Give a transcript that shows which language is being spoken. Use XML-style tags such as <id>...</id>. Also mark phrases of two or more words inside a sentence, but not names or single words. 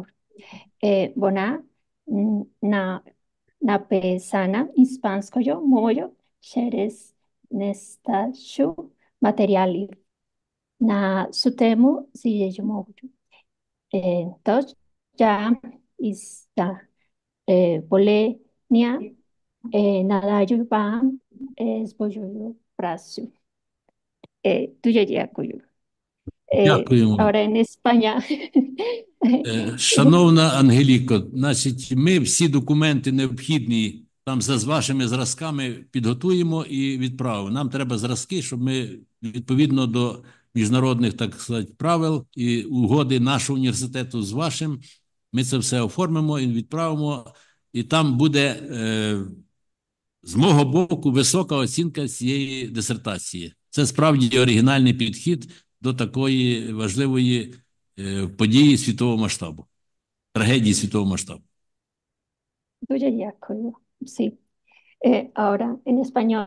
<uk>Вона написана іспанською мовою через нестачу матеріалів на цю тему цією мовою. Тож я із волення надаю вам свою працю. Дуже дякую. Дякуємо.</uk> <es>Ahora en España.</es> <uk>Шановна Ангеліко, значить, ми всі документи необхідні там з вашими зразками підготуємо і відправимо. Нам треба зразки, щоб ми відповідно до міжнародних, так сказати, правил і угоди нашого університету з вашим, ми це все оформимо і відправимо, і там буде з мого боку висока оцінка цієї дисертації. Це справді оригінальний підхід до такої важливої події світового масштабу, трагедії світового масштабу. Дуже дякую.</uk> <es>Sí. Ahora en español.</es>